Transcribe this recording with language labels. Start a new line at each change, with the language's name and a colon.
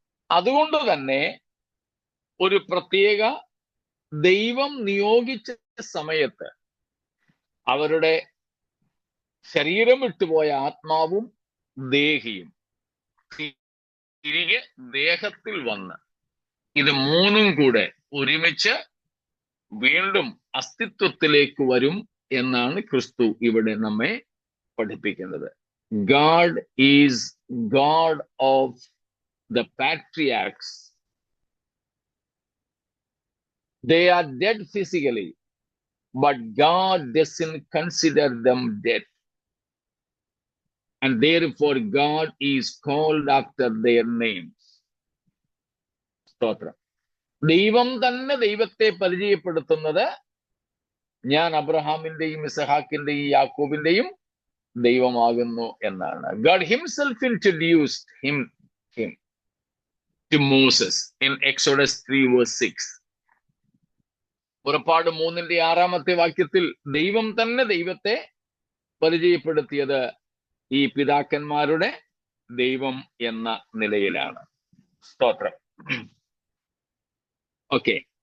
Malayalam: അതുകൊണ്ട് തന്നെ ഒരു പ്രത്യേക ദൈവം നിയോഗിച്ച സമയത്ത് അവരുടെ ശരീരം വിട്ടുപോയ ആത്മാവും ദേഹിയും തിരികെ ദേഹത്തിൽ വന്ന് ഇത് മൂന്നും കൂടെ ഒരുമിച്ച് വീണ്ടും അസ്തിത്വത്തിലേക്ക് വരും എന്നാണ് ക്രിസ്തു ഇവിടെ നമ്മെ പഠിപ്പിക്കുന്നത്.
English: God is God of the patriarchs. They are dead physically, but God doesn't consider them dead. And therefore God is called after their names.
Malayalam: സ്തോത്രം. ദൈവം തന്നെ ദൈവത്തെ പരിചയപ്പെടുത്തുന്നത് ഞാൻ അബ്രഹാമിന്റെയും ഇസഹാക്കിന്റെയും യാക്കോബിന്റെയും ദൈവമാകുന്നു എന്നാണ്.
English: God himself introduced him to Moses in Exodus 3 verse 6.
Malayalam: പുറപ്പാട് 3:6 വാക്യത്തിൽ ദൈവം തന്നെ ദൈവത്തെ പരിചയപ്പെടുത്തിയത് ഈ പിതാക്കന്മാരുടെ ദൈവം എന്ന നിലയിലാണ്. സ്തോത്രം. ഓക്കെ.